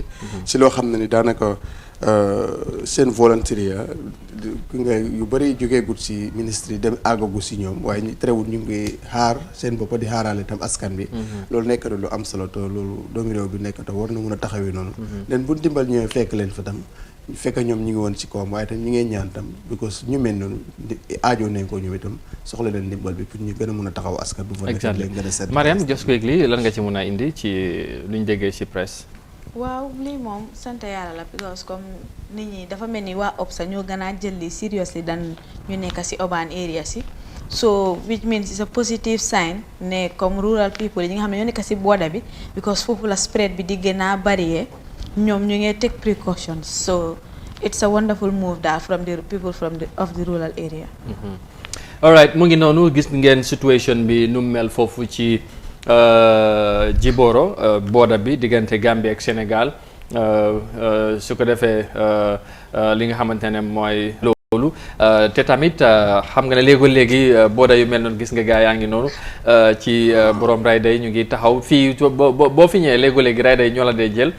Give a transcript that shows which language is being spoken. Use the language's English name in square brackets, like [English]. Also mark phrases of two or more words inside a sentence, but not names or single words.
[Wolof] si loo xam ne ni daanaka seen volontariat nga yu bëri jógee gut si ministre yi dem àggagu si ñoom waaye ñu terewul ñu ngi xaar seen bopp di xaaraale tam askan bi. loolu nekk na lu am solo te loolu doomu réew bi nekk te war na mun a taxawee noonu. leen bu dimbal ñëwee fekk leen fa tam. fekk ñoom ñu ngi woon ci kawam waaye tam ñu ngee ñaan tam because ñu mel noonu aajoo nañ ko ñoom itam soxla leen ndimbal bi pour ñu gën a mën a taxaw askan bu fa nekk leen gën a seet. Mariam [English] just quickly [Wolof] lan nga ci mën a indi ci luñ déggee ci presse. waaw lii moom sant yàlla la because comme nit ñi dafa mel ni waa OPSA ñoo gën a jël li seriously dan ñu nekk ci [English] urban area [Wolof] si [English] so which means it's a positive sign [Wolof] ne comme [English] rural people [Wolof] yi nga xam ne ñoo nekk ci border bi because foofu la spread bi di gën a bari ñoom ñu ngi [English] take precautions so it's a wonderful move [Wolof] daal [English] from the people of the rural area. all right [Wolof] mu ngi noonu gis ngeen situation bi nu mel foofu ci Jiboro border bi diggante Gambie ak Sénégal su ko defee li nga xamante ne mooy loolu te tamit xam nga ne léegi border yu mel noonu gis nga gaa yaa ngi noonu ci borom rayda yi ñu ngi taxaw fii boo fi ñëwee léegi rayda yi ñoo la dee jël.